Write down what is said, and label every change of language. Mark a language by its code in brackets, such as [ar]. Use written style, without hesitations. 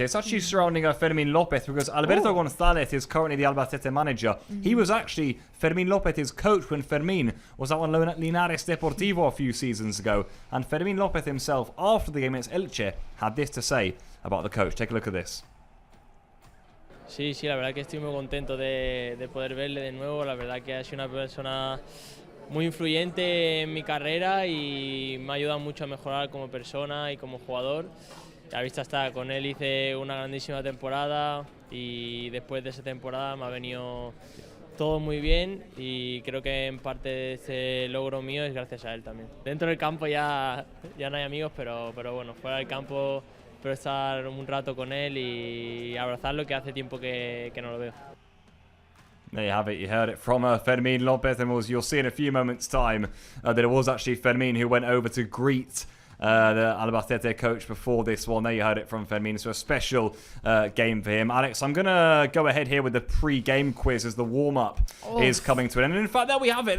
[en] It's actually surrounding Fermín López, because Alberto González is currently the Albacete manager. He was actually Fermín López's coach when Fermín was out on loan at Linares Deportivo a few seasons ago. And Fermín López himself, after the game against Elche, had this to say about the coach. Take a look at this. [es] Sí, la verdad que estoy muy contento de poder verle de nuevo. La verdad que ha sido una persona muy influyente en mi carrera y me ha ayudado mucho a mejorar como persona y como jugador. A vista está, con él hice una grandísima temporada y después de esa temporada me ha venido todo muy bien, y creo que en parte de ese logro mío es gracias a él también. Dentro del campo ya no hay amigos, pero bueno, fuera del campo espero estar un rato con él y abrazarlo, que hace tiempo que no lo veo. [en] There you have it. You heard it from Fermín López, and you'll see in a few moments' time that it was actually Fermín who went over to greet the Albacete coach before this one. There you heard it from Fermín. So a special game for him. Alex, I'm going to go ahead here with the pre-game quiz as the warm-up is coming to an end. And in fact, there we have it.